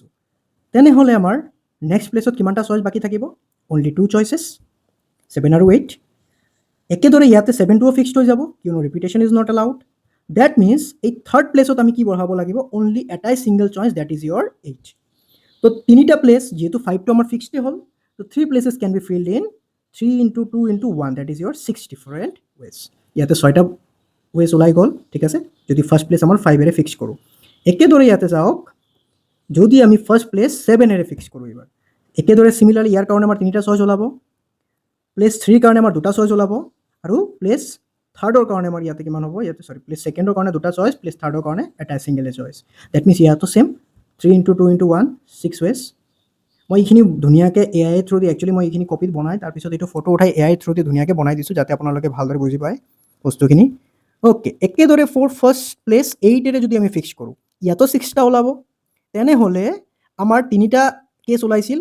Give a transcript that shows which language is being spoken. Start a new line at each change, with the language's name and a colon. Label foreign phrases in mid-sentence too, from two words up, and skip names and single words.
Assamese: তেনেহ'লে আমাৰ
English: next placeত
Assamese: কিমানটা চইচ বাকী থাকিব?
English: only 2 choices,
Assamese: 7 আৰু 8। একেদৰে ইয়াতে 7টোও ফিক্সড হৈ যাব, কিয়নো
English: repetition is not allowed. that means
Assamese: এই
English: third placeত
Assamese: আমি কি বঢ়াব লাগিব? অনলি এটাই
English: single choice, that is your
Assamese: 8। তো 3টা প্লেচ, যিহেতু 5টো আমাৰ ফিক্সডে হ'ল,
English: So 3 places can be filled in 3 into 2 into 1, that is your 6 different ways.
Assamese: ইয়াতে 6টা ways ওলাই গ'ল, ঠিক আছে। যদি
English: first place
Assamese: আমার 5 এৰে ফিক্স কৰোঁ, একেদৰে ইয়াতে যাওক, যদি আমি
English: first place
Assamese: 7 এৰে ফিক্স কৰোঁ এবাৰ, একেদৰে সিমিলাৰলি ইয়াৰ কাৰণে আমাৰ 3টা চইচ ওলাব, প্লেস 3 কাৰণে আমাৰ 2টা চইচ ওলাব, আৰু
English: place thirdৰ
Assamese: কাৰণে আমাৰ ইয়াতে কিমান হ'ব, ইয়াতে সৰি
English: place secondৰ
Assamese: কাৰণে 2টা চইচ,
English: place thirdৰ
Assamese: কাৰণে এটা
English: single choice. that means
Assamese: ইয়াতো সেম
English: 3 into 2 into 1, 6 ways।
Assamese: মই এইখিনি ধুনীয়াকৈ
English: AI through
Assamese: দি একচুৱেলি মই এইখিনি কপিত বনাই তাৰপিছত এইটো ফটো উঠাই
English: AI through
Assamese: দি ধুনীয়াকৈ বনাই দিছোঁ যাতে আপোনালোকে ভালদৰে বুজি পায় বস্তুখিনি। ওকে, একেদৰে
English: for first place
Assamese: 8 এৰে যদি আমি ফিক্স কৰোঁ, ইয়াতো 6টা ওলাব, তেনেহ'লে আমাৰ 3টা কেছ ওলাইছিল।